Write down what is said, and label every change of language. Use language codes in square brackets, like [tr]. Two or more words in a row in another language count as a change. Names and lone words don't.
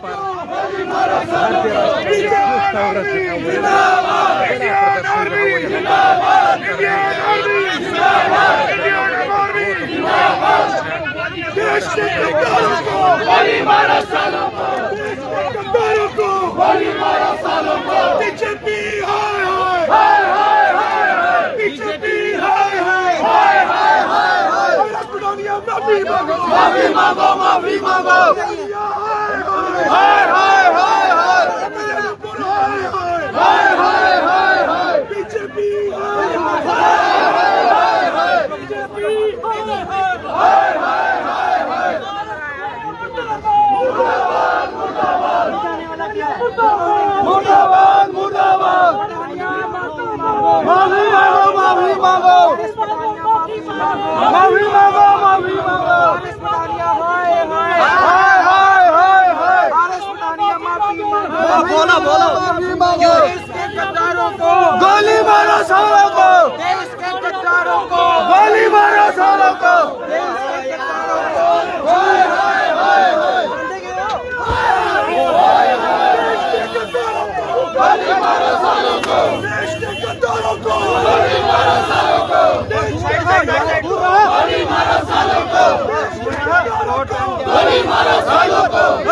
[hi] देश के गद्दारों को गोली मारो, सालों को गद्दारों को गोली मारो, सालों को बीजेपी हाय हाय हाय हाय हाय, बीजेपी हाय हाय हाय हाय हाय हाय, दुनिया माफी मांगो, माफी मांगो, माफी मांगो, हाय हाय हाय हाय, हाय हाय हाय हाय, बीजेपी हाय हाय हाय हाय, बीजेपी हाय हाय। मुर्दाबाद मुर्दाबाद, माफी मांगो, माफी मांगो, माफी मांगो, माफी मांगो, हाय हाय हाय हाय, बोलो बोलो, माफी मांगो, गद्दारों को गोली मारो, सालों को देश के गद्दारों को गोली मारो, सालों को हाय हाय हाय हाय, गोली मारो, सालों को देश के गद्दारों को गोली मारो, सालों को गोली मारो, सालों को गोली मारो, सालों को